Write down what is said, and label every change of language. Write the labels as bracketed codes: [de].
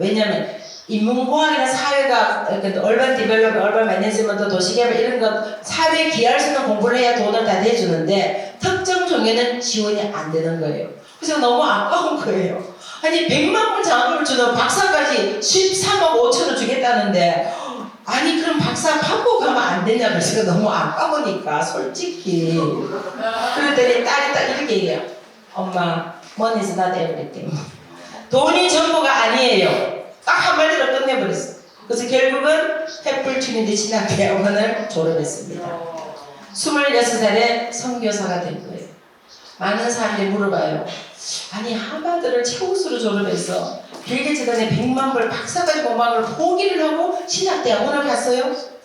[ko] 왜냐면 인문공학이나 사회가 [en] 얼반 디벨롭, 얼반 매니지먼트, [ko] 도시개발 이런 것 사회 기여할 수 있는 공부를 해야 돈을 다 내주는데 특정 종에는 지원이 안 되는 거예요. 그래서 너무 아까운 거예요. 아니 100만 원 장학금을 주는 박사까지 13억 5천을 주겠다는데 아니 그럼 박사 받고 가면 안 되냐 그래서 너무 아까우니까 솔직히 그랬더니 딸이 딱 이렇게 얘기해요. 엄마 [en] money is not everything. [ko] 돈이 전부가 아니에요. 딱 한마디로 끝내버렸어. 그래서 결국은 햇불 트린디 신학대학원을 졸업했습니다. 26살에 선교사가 된 거예요. 많은 사람들이 물어봐요. 아니 하버드를 최우수로 졸업해서 빌게재단에 100만 불 박사까지 공부를 포기를 하고 신학대학원을 갔어요?